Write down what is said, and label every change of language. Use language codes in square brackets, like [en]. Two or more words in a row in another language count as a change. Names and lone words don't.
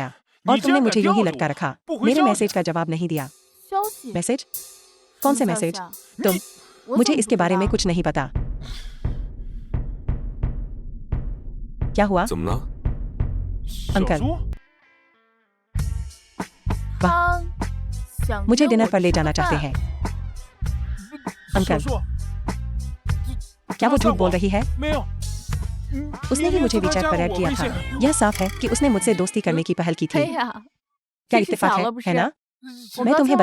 [zh] 你 [hi] और [zh] 竟 [hi] तुमने [zh] 然敢 [hi] मुझे यूं ही [zh] 吊着 [hi] लटका [zh] 我 [hi] रखा। [zh] 不回 [hi] मेरे [zh] 消 [hi] मैसेज [zh] 息 [hi] का जवाब नहीं दिया। [zh] 消息， [hi] मैसेज? कौन से [zh] 什么消息 [hi] मैसेज? [zh] 啊 [hi] तुम [zh] 我 [hi] मुझे [zh] 怎么 [hi] इसके [zh] 不知 [hi] बारे में [zh] 道 [hi] कुछ नहीं पता। क्या हुआ? [zh] 怎么了？小 [hi] अंकल [zh] 猪，他想 [hi] मुझे [zh] 约 [hi] डिनर [zh] 我 [hi] पर ले [zh] 吃 [hi] जाना [zh] 个 [hi] चाहते [zh] 饭 [hi] हैं। [zh] 小 [hi] अंकल [zh] 猪， [hi] क्या वो [zh] 他 [hi] झूठ [zh] 在 [hi] बोल [zh] 我 [hi] रही है? [zh] 没有， [hi] उसने ही मुझे WeChat पर ऐड किया था। यह साफ है कि उसने मुझसे दोस्ती करने की पहल की [zh] 哎 [hi] थी। [zh] 呀， [hi] क्या [zh] 真是 [hi] इत्तेफाक [zh] 巧 [hi] है, [zh] 了不 [hi] है [zh] 是？ [hi] ना? [zh] 我 [hi] मैं [zh] 刚 [hi] तुम्हें